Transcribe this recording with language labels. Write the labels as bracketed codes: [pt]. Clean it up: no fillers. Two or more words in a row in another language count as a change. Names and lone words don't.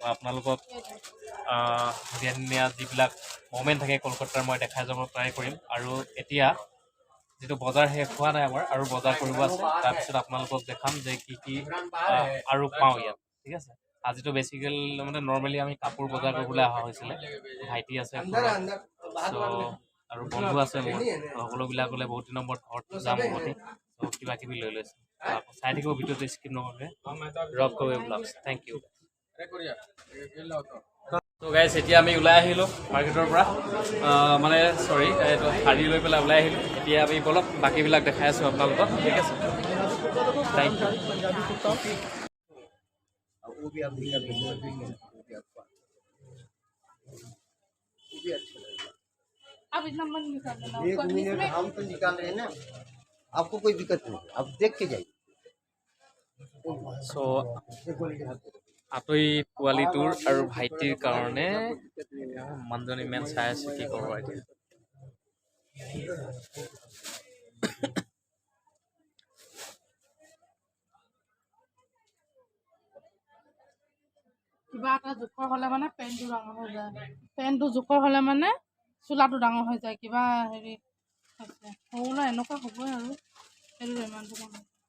[as] আপোনালোকক ধুনীয়া ধুনীয়া যিবিলাক মমেণ্ট থাকে কলকাতাৰ মই দেখাই যাব ট্ৰাই কৰিম আৰু এতিয়া যিটো বজাৰ শেষ হোৱা নাই আমাৰ আৰু বজাৰ কৰিব আছে তাৰপিছত আপোনালোকক দেখাম যে কি কি আৰু পাওঁ ইয়াত ঠিক আছে আজিতো বেছিকেল মানে নৰ্মেলি আমি কাপোৰ বজাৰ কৰিবলৈ অহা হৈছিলে ভাইটি আছে চ' আৰু বন্ধু আছে মোৰ সকলোবিলাকলৈ বহুত দিনৰ মূৰত ঘৰত যাম উভতি চ' কিবা কিবি লৈ লৈছে আকৌ চাই থাকিব ভিডিঅ'টো স্কিপ নকৰাকৈ ৰক ৱে ব্লগছ [en] thank you [as] ত' গাইজ এতিয়া আমি ওলাই আহিলোঁ মাৰ্কেটৰ পৰা মানে চৰি এইটো শাৰী লৈ পেলাই ওলাই আহিলোঁ এতিয়া আমি বলক বাকীবিলাক দেখাই আছোঁ আপোনালোকক ঠিক আছে [en] thank you [hi] वो भी आप दिखा देंगे वो भी आपको वो भी अच्छा लगेगा अब इतना मन निकाल देना एक मिनट हम तो निकाल रहे हैं ना आपको कोई दिक्कत नहीं आप देख के जाइए [as] চ' আঁতৰি পোৱালিটোৰ আৰু ভাইটিৰ কাৰণে মানুহজনী ইমান চাই আছে কি ক'ব এতিয়া কিবা এটা জোখৰ হ'লে মানে পেণ্টটো ডাঙৰ হৈ যায় পেণ্টটো জোখৰ হ'লে মানে চোলাটো ডাঙৰ হৈ যায় কিবা হেৰি আছে সৰুলে এনেকুৱা হ'বই আৰু সেইটো ইমানটো নহয়